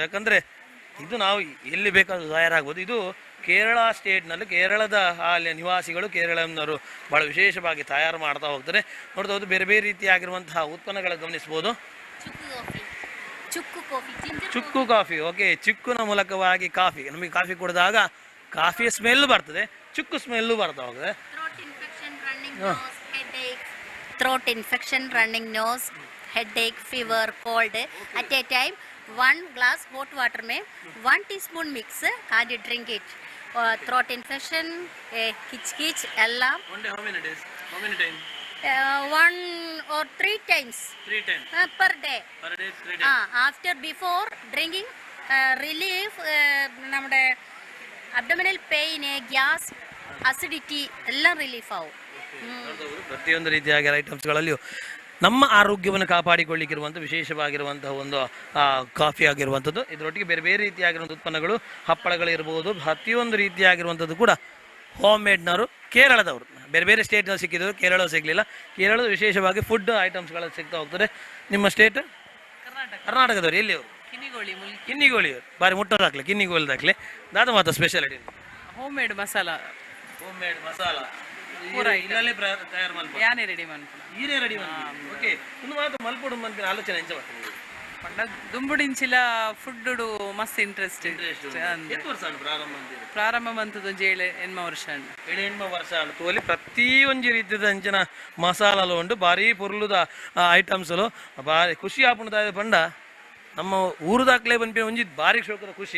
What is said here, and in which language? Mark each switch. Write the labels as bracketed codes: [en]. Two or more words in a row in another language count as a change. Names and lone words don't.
[kn] ಯಾಕಂದರೆ ಇದು ನಾವು ಎಲ್ಲಿ ಬೇಕಾದರೂ ತಯಾರಾಗ್ಬೋದು. ಇದು ಕೇರಳ ಸ್ಟೇಟ್ನಲ್ಲಿ ಕೇರಳದ ಅಲ್ಲಿ ನಿವಾಸಿಗಳು ಕೇರಳನವರು ಭಾಳ ವಿಶೇಷವಾಗಿ ತಯಾರು ಮಾಡ್ತಾ ಹೋಗ್ತಾರೆ. ನೋಡ್ತಾ ಹೋದು ಬೇರೆ ಬೇರೆ ರೀತಿಯಾಗಿರುವಂತಹ ಉತ್ಪನ್ನಗಳು ಗಮನಿಸ್ಬೋದು. ಚುಕ್ಕು ಕಾಫಿ. ಓಕೆ, ಚಿಕ್ಕುನ ಮೂಲಕವಾಗಿ ಕಾಫಿ. ನಮಗೆ ಕಾಫಿ ಕುಡಿದಾಗ ಕಾಫಿಯ ಸ್ಮೆಲ್ ಬರ್ತದೆ, ಚುಕ್ಕು ಸ್ಮೆಲ್ಲು ಬರ್ತಾ ಹೋಗ್ತದೆ. [en] Throat infection, running nose, headache, fever, cold. At a time, 1 glass hot water में 1 teaspoon mix and drink it. Throat infection, kitch ಎಲ್ಲ. One day how many days? How many times? 1 or 3 times. 3 times. Per day. Per day 3 times. After before drinking, relief നമ്മുടെ abdominal pain, gas, acidity [tcy] ಎಲ್ಲ ರಿಲೀಫ್ ಆವು. [kn] ಪ್ರತಿಯೊಂದು ರೀತಿಯಾಗಿ ಐಟಮ್ಸ್ಗಳಲ್ಲಿಯೂ ನಮ್ಮ ಆರೋಗ್ಯವನ್ನು ಕಾಪಾಡಿಕೊಳ್ಳಿಕ್ಕಿರುವಂಥ ವಿಶೇಷವಾಗಿರುವಂತಹ ಒಂದು ಕಾಫಿ ಆಗಿರುವಂಥದ್ದು. ಇದರೊಟ್ಟಿಗೆ ಬೇರೆ ಬೇರೆ ರೀತಿಯಾಗಿರುವಂಥ ಉತ್ಪನ್ನಗಳು, ಹಪ್ಪಳಗಳಿರ್ಬೋದು, ಪ್ರತಿಯೊಂದು ರೀತಿಯಾಗಿರುವಂಥದ್ದು ಕೂಡ ಹೋಮ್ ಮೇಡ್ನವರು ಕೇರಳದವರು. ಬೇರೆ ಬೇರೆ ಸ್ಟೇಟ್ನಲ್ಲಿ ಸಿಕ್ಕಿದ್ರು, ಕೇರಳ ಸಿಗಲಿಲ್ಲ. ಕೇರಳದ ವಿಶೇಷವಾಗಿ ಫುಡ್ ಐಟಮ್ಸ್ಗಳು ಸಿಗ್ತಾ ಹೋಗ್ತದೆ. ನಿಮ್ಮ ಸ್ಟೇಟ್ ಕರ್ನಾಟಕದವರು ಎಲ್ಲಿ ಅವರು? ಕಿನ್ನಿಗೋಳಿ. [tcy] ಬಾರಿ ಮುಟ್ಟೋದಾಗ್ಲಿ ಕಿನ್ನಿಗೋಳಿದಾಗ್ಲಿ ದಾದ ಮಾತ್ರ ಸ್ಪೆಷಾಲಿಟಿ [en] home made masala. home made [kn] ಮಸಾಲ ಇಲ್ಲೇ ತಯಾರು ಮಾಡ್ಬೋದು. [tcy] ಯಾನೇ ರೆಡಿ ಮಾಡ್ಕೊಂಡು ಈರೇ ರೆಡಿ ಮಾಡ್ಬೋದು. ಓಕೆ, ಒಂದು ಮಾತು ಮಲ್ಪೊಡು ಮಂತಿನ ಆಲೋಚನೆ ಎಂಚ ಮಾಡ್ತೀನಿ ಪಂಡ ದುಂಬುಡಿಂಚಿಲ ಫುಡ್ ಮಸ್ತ್ ಇಂಟ್ರೆಸ್ಟ್. [kn] ಎಷ್ಟು ವರ್ಷ ಪ್ರಾರಂಭ ಅಂತೀರಿ? [tcy] ಪ್ರಾರಂಭ ಮಂತದ್ದು 7-8 ವರ್ಷ 7-8 ವರ್ಷ ತೋಲಿ ಪ್ರತಿಯೊಂದು ರೀತಿಯ ಅಂಚಿನ ಮಸಾಲಲು ಉಂಟು. ಭಾರಿ ಪೊರ್ಲುದ ಐಟಮ್ಸ್ಲು ಭಾರಿ ಖುಷಿ ಆಪುಣದ ಪಂಡ ನಮ್ಮ ಊರುದಾಕ್ಲೇ ಬಂದ್ಪಿ ಒಂಜಿ ಭಾರಿ ಶೋಕದ ಖುಷಿ.